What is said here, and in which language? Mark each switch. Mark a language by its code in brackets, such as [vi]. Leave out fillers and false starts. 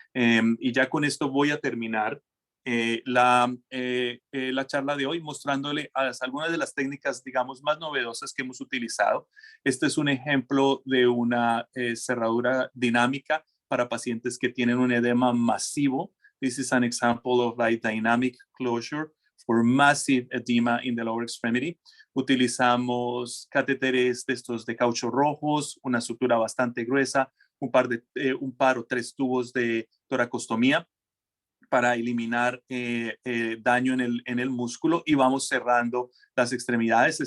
[es] Y ya con esto voy a terminar la charla de hoy mostrándole algunas de las técnicas, digamos, más novedosas que hemos utilizado. Este es un ejemplo de una cerradura dinámica para pacientes que tienen un edema masivo. [en] This is an example of a dynamic closure for massive edema in the lower extremity. [es] Utilizamos catéteres de estos de caucho rojos, una sutura bastante gruesa, un par o tres tubos de toracostomía para eliminar daño en el músculo y vamos cerrando las extremidades.